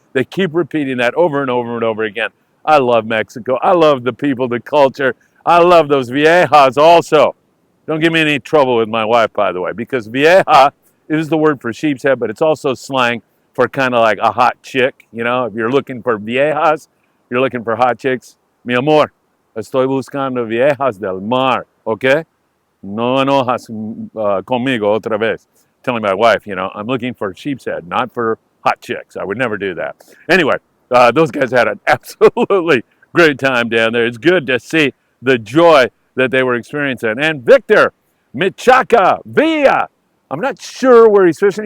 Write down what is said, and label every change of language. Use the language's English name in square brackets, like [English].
[English] They keep repeating that over and over and over again. I love Mexico. I love the people, the culture. I love those viejas also. Don't give me any trouble with my wife, by the way, because vieja is the word for sheep's head, but it's also slang for kind of like a hot chick. You know, if you're looking for viejas, you're looking for hot chicks. [Spanish] Mi amor, estoy buscando viejas del mar, okay? No enojas conmigo otra vez. [English] Telling my wife, you know, I'm looking for sheep's head, not for hot chicks. I would never do that. Anyway, those guys had an absolutely great time down there. It's good to see the joy that they were experiencing. And Victor Michaca Villa, I'm not sure where he's fishing.